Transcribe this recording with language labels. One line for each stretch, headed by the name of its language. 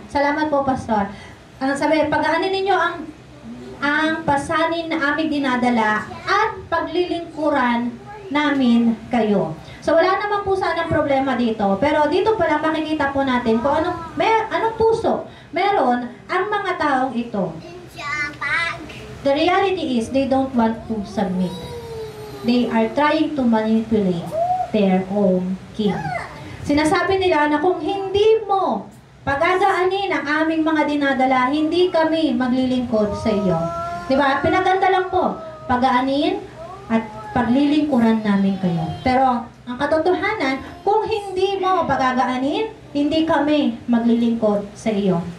Filipino: Salamat po, Pastor. Sabi, pagaanin ninyo ang pasanin na aming dinadala at paglilingkuran namin kayo. So, wala naman po sana problema dito. Pero dito pala makikita po natin kung anong puso meron ang mga taong ito.
English: The reality is, they don't want to submit. They are trying to manipulate their own king.
Filipino: Sinasabi nila na kung hindi mo pagagaanin ang aming mga dinadala, hindi kami maglilingkod sa iyo. Diba? Pinaganda lang po. Pagaanin at paglilingkuran namin kayo. Pero, ang katotohanan, kung hindi mo pagagaanin, hindi kami maglilingkod sa iyo.